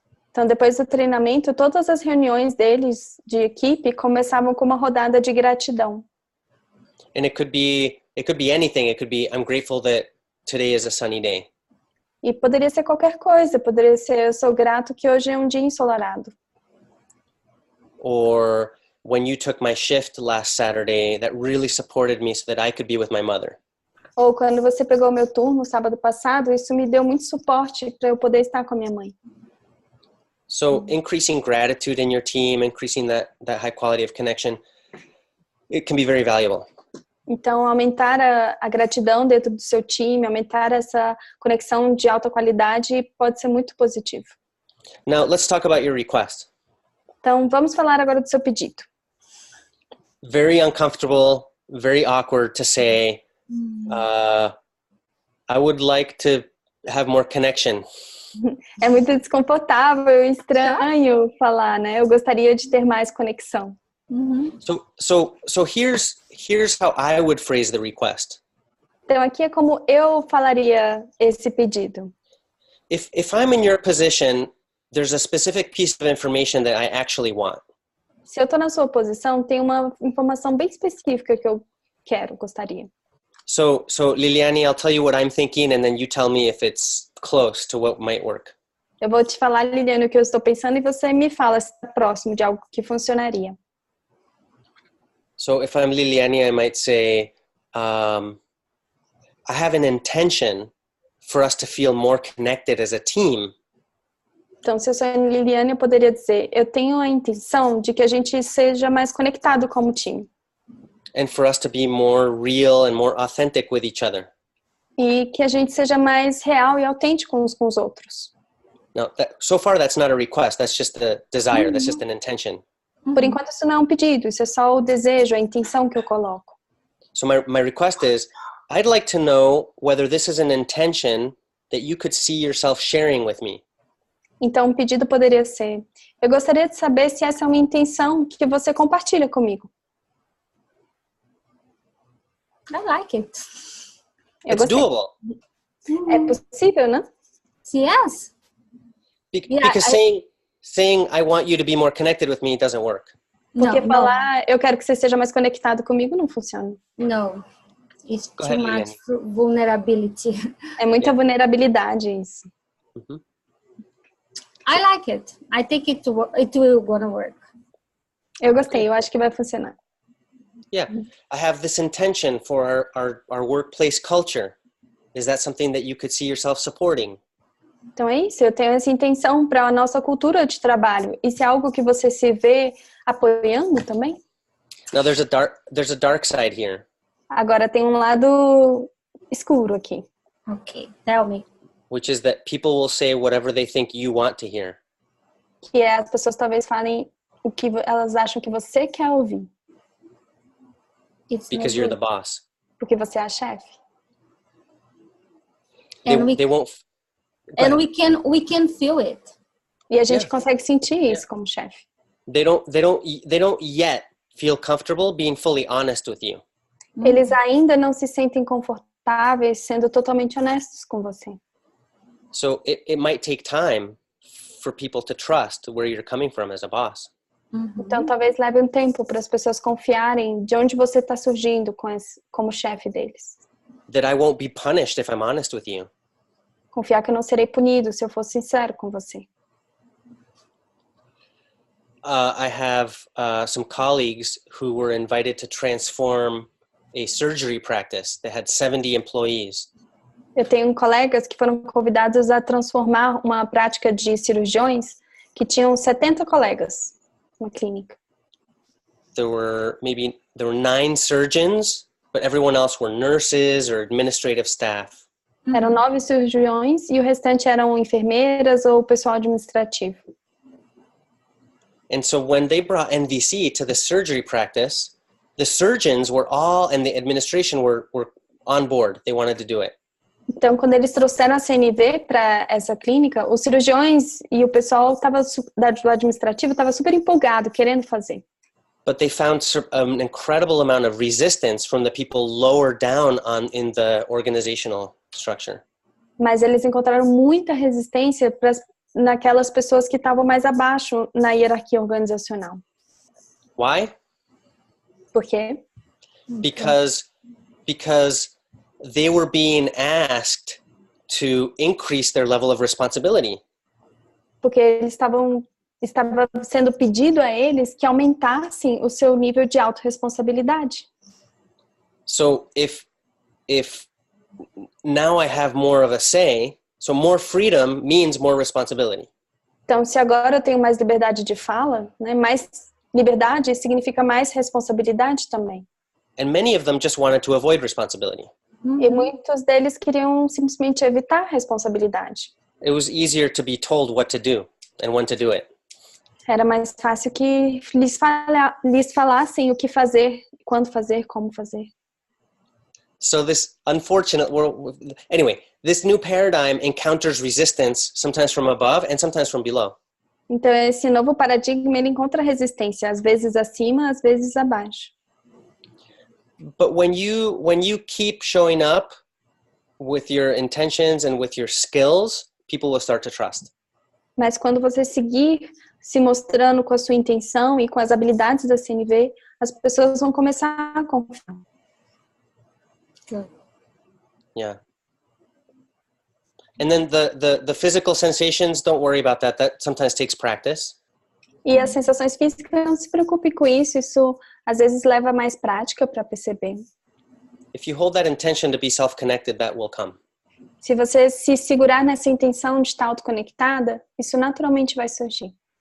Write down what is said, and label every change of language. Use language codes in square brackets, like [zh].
[pt] Então, depois do treinamento, todas as reuniões deles de equipe começavam com uma rodada de gratidão. [en] And it could be anything. It could be, I'm grateful that today is a sunny day. [pt] E poderia ser qualquer coisa. Poderia ser, eu sou grato que hoje é um dia ensolarado. [en] Or when you took my shift last Saturday, that really supported me so that I could be with my mother. [pt] Ou quando você pegou o meu turno sábado passado, isso me deu muito suporte para eu poder estar com a minha mãe. [en] So increasing gratitude in your team, increasing that high quality of connection, it can be very valuable. [pt] Então, aumentar a gratidão dentro do seu time, aumentar essa conexão de alta qualidade pode ser muito positivo. [en] Now, let's talk about your request. [pt] Então, vamos falar agora do seu pedido. [en] Very uncomfortable, very awkward to say, I would like to have more connection. [pt] É muito desconfortável e estranho falar, né? Eu gostaria de ter mais conexão. [en] So here's how I would phrase the request. [pt] Então aqui é como eu falaria esse pedido. [en] If I'm in your position, there's a specific piece of information that I actually want. [pt] Se eu estou na sua posição, tem uma informação bem específica que eu gostaria. [en] So Liliane, I'll tell you what I'm thinking and then you tell me if it's close to what might work. [pt] Eu vou te falar, Liliane, o que eu estou pensando e você me fala se está próximo de algo que funcionaria. [en] So if I'm Liliane, I might say, I have an intention for us to feel more connected as a team. [pt] Então, se eu sou Liliane, eu poderia dizer, eu tenho a intenção de que a gente seja mais conectado como time. [en] And for us to be more real and more authentic with each other. [pt] E que a gente seja mais real e autêntico uns com os outros. [en] Now, so far that's not a request, that's just a desire, that's just an intention. [pt] Por enquanto isso não é um pedido, isso é só o desejo, a intenção que eu coloco. [en] So my request is, I'd like to know whether this is an intention that you could see yourself sharing with me. [pt] Então o pedido poderia ser, eu gostaria de saber se essa é uma intenção que você compartilha comigo. [en] I like it. It's doable. [pt] É possível, né? [en] Yes. Because saying I want you to be more connected with me doesn't work. [pt] Porque falar eu quero que você seja mais conectado comigo não funciona. [en] No. It's Go too ahead, much vulnerability. [pt] É muita vulnerabilidade isso. [en] I like it. I think it will gonna work. [pt] Eu gostei, eu acho que vai funcionar. [en] Yeah, I have this intention for our workplace culture. Is that something that you could see yourself supporting? [pt] Então é isso, eu tenho essa intenção para a nossa cultura de trabalho. Isso é algo que você se vê apoiando também? [en] Now there's a dark side here. [pt] Agora tem um lado escuro aqui. [en] Okay, tell me. Which is that people will say whatever they think you want to hear. [pt] Que é as pessoas talvez falem o que elas acham que você quer ouvir. [en] Because you're the boss. [pt] Porque você é a chefe. [en] They won't. And we can feel it. [pt] E a gente consegue sentir isso como chefe. [en] They don't yet feel comfortable being fully honest with you. [pt] Eles ainda não se sentem confortáveis sendo totalmente honestos com você. [en] So it might take time for people to trust where you're coming from as a boss. [pt] Então, talvez leve um tempo para as pessoas confiarem de onde você está surgindo como chefe deles. [en] That I won't be punished if I'm honest with you. [pt] Confiar que eu não serei punido se eu for sincero com você. [en] I have some colleagues who were invited to transform a surgery practice that had 70 employees. [pt] Eu tenho colegas que foram convidados a transformar uma prática de cirurgiões que tinham 70 colegas na clínica. [en] There were 9 surgeons, but everyone else were nurses or administrative staff. [pt] Eram 9 cirurgiões e o restante eram enfermeiras ou pessoal administrativo. [en] And so when they brought NVC to the surgery practice, the surgeons were all, and the administration were on board. They wanted to do it. [pt] Então, quando eles trouxeram a CNV para essa clínica, os cirurgiões e o pessoal do administrativo estava super empolgado, querendo fazer. [en] But they found an incredible amount of resistance from the people lower down in the organizational structure. [pt] Mas eles encontraram muita resistência naquelas pessoas que estavam mais abaixo na hierarquia organizacional. [en] Why? [pt] Por quê? [en] Because they were being asked to increase their level of responsibility. [pt] Porque estava sendo pedido a eles que aumentassem o seu nível de autorresponsabilidade. [en] So if now I have more of a say, so more freedom means more responsibility. [pt] Então, se agora eu tenho mais liberdade de fala, né, mais liberdade significa mais responsabilidade também. [en] And many of them just wanted to avoid responsibility. [pt] E muitos deles queriam simplesmente evitar a responsabilidade. [en] It was easier to be told what to do and when to do it. [pt] Era mais fácil que lhes falassem o que fazer, quando fazer, como fazer. [en] So this unfortunate world, anyway, this new paradigm encounters resistance sometimes from above and sometimes from below. [pt] Então esse novo paradigma ele encontra resistência, às vezes acima, às vezes abaixo. [en] But when you keep showing up with your intentions and with your skills, people will start to trust. [pt] Mas quando você seguir se mostrando com a sua intenção e com as habilidades da CNV, as pessoas vão começar a confiar. [en] Yeah. And then the physical sensations, don't worry about that. That sometimes takes practice. [pt] E as sensações físicas, não se preocupe com isso. Isso às vezes leva mais prática para perceber. [en] If you hold that intention to be self-connected, that will come. [pt] Se você se segurar nessa intenção de estar autoconectada, isso naturalmente vai surgir.